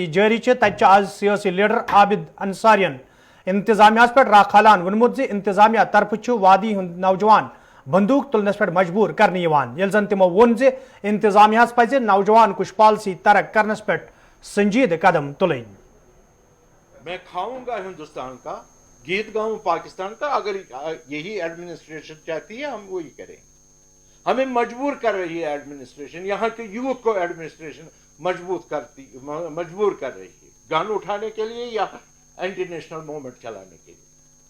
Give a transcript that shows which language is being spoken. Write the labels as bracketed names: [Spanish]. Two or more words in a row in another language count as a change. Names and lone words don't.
[Kashmiri] जारी तत आज सियासी लीडर आबिद अंसारियन इंतजामिया पे राखालान वोनमुत ज इंतजामिया तरफ वादी नौजवान बंदूक तुलनस पे मजबूर करने येल जन तिमो वोन ज इंतजामिया पज नौजवान कुछ पॉलिसी तरक करनस पे संजीद कदम तुलन। [Hindi] मैं खाऊंगा हिंदुस्तान का, गीत गाऊं पाकिस्तान का। अगर यही एडमिनिस्ट्रेशन चाहती है हम वही करेंगे। हमें मजबूर कर रही है एडमिनिस्ट्रेशन, यहाँ के युवक को एडमिनिस्ट्रेशन मजबूर कर रही है गन उठाने के लिए या एंटी नेशनल मूवमेंट चलाने के लिए।